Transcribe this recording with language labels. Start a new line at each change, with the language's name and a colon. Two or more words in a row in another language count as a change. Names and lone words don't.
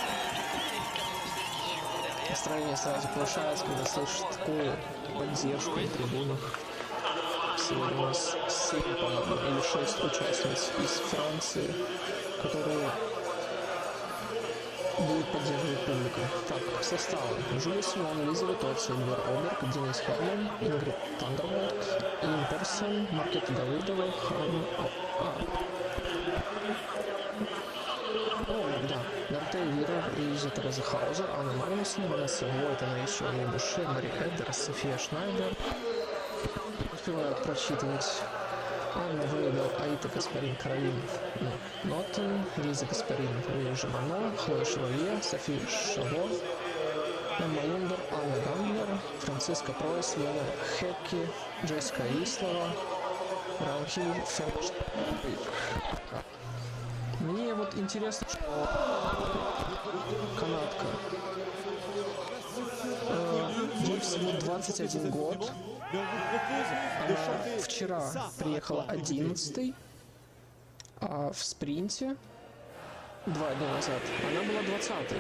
Russian: Настроение сразу повышается, когда слышишь такую поддержку на трибунах. Сегодня у нас 7, по-моему, или 6 участниц из Франции, которые будут поддерживать публику. Так, составы. Жюли Симон, Елизавета Оци, Эльвир Оберг, Денис Херман, Ингрид Тандерволд, Ин Персен, Маркета Давыдова, Нартей Вира, Лиза Тереза Хаузер, Анна Магнусон, Ванесса Войт, Анна Ищевна Буше, Мари Эддер, София Шнайдер. Успевают прочитывать Анна WEIDEL, Аита Каспарин, Каролина Ноттен, Лиза Каспарин, Лилия Жемано, Хлоя Шевалье, София Шаво, Эмма Лундер, Анна Гандлер, Франциска Пройс, Лена Хекки, Джессика Ислова, Ранхи Ферш. Мне вот интересно, что канадка, ей всего 21 год, она вчера приехала 11-й, а в спринте 2 дня назад она была 20-й.